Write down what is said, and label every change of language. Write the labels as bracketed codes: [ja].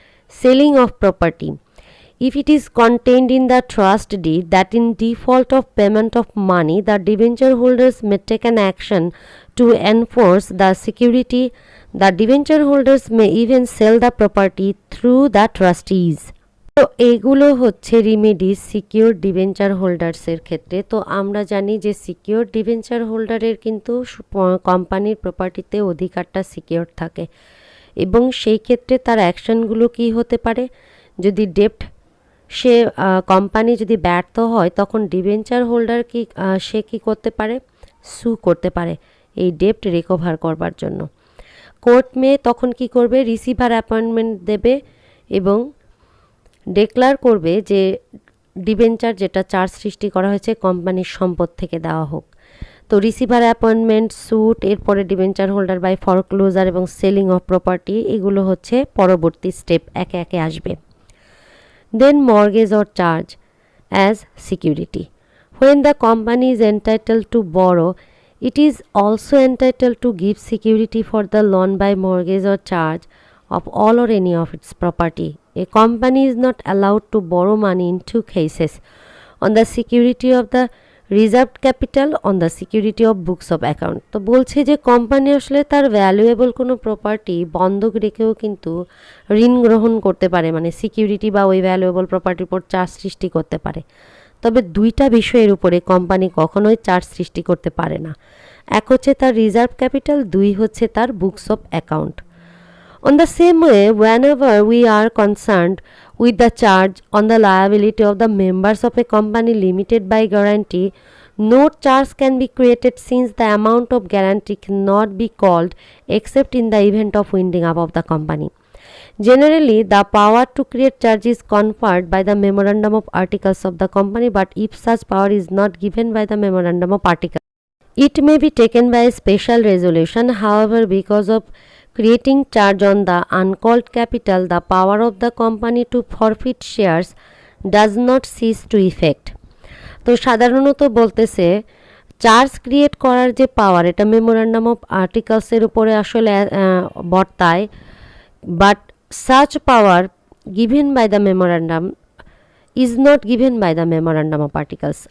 [en] Selling of property. If it is contained in the trust deed that in default of payment of money, the debenture holders may take an action to enforce the security, the debenture holders may even sell the property through the trustees. [bn] তো এগুলো হচ্ছে remedies secure debenture হোল্ডার্সের ক্ষেত্রে। তো আমরা জানি যে secure debenture হোল্ডারের কিন্তু কোম্পানির প্রপার্টিতে অধিকারটা সিকিউর থাকে এবং সেই ক্ষেত্রে তার অ্যাকশনগুলো কি হতে পারে, যদি ডেপ্ট সে কোম্পানি যদি ব্যর্থ হয় তখন ডিবেঞ্চার হোল্ডার সে কি করতে পারে, সু করতে পারে এই ডেপ্ট রিকভার করবার জন্য। কোর্ট মে তখন কি করবে, রিসিভার অ্যাপয়েন্টমেন্ট দেবে এবং ডিক্লেয়ার করবে যে ডিবেঞ্চার যেটা চার্জ সৃষ্টি করা হয়েছে কোম্পানির সম্পদ থেকে দেওয়া হোক। তো রিসিভার অ্যাপয়েন্টমেন্ট, স্যুট, এরপরে ডিবেঞ্চার হোল্ডার বাই ফরক্লোজার এবং সেলিং অফ প্রপার্টি, এগুলো হচ্ছে পরবর্তী স্টেপ, একে একে আসবে। [en] Then mortgage or charge as security. When the company is entitled to borrow, it is also entitled to give security for the loan by mortgage or charge of all or any of its property. A company is not allowed to borrow money in two cases: on the security of the reserved capital, on the security of books of account. [bn] তো বলছে যে company আসলে তার valuable কোনো property বন্ধক রেখেও কিন্তু ঋণ গ্রহণ করতে পারে, মানে সিকিউরিটি বা ওই ভ্যালুয়েবল প্রপার্টির উপর চার্জ সৃষ্টি করতে পারে। তবে দুইটা বিষয়ের উপরে কোম্পানি কখনোই চার্জ সৃষ্টি করতে পারে না। এক হচ্ছে তার রিজার্ভ ক্যাপিটাল, দুই হচ্ছে তার books of account. [en] On the same way, whenever we are concerned with the charge on the liability of the members of a company limited by guarantee, no charge can be created since the amount of guarantee cannot be called except in the event of winding up of the company. Generally, the power to create charge is conferred by the memorandum of articles of the company, but if such power is not given by the memorandum of articles, it may be taken by a special resolution. However, because of creating charge on the uncalled capital, the power of the company to forfeit shares does not cease to effect. [bn] তো সাধারণত বলতেছে charge create করার যে পাওয়ার, এটা memorandum of আর্টিকেলসের উপরে আসলে বর্তায়, [en] But such power given by the memorandum is not given by the memorandum of articles.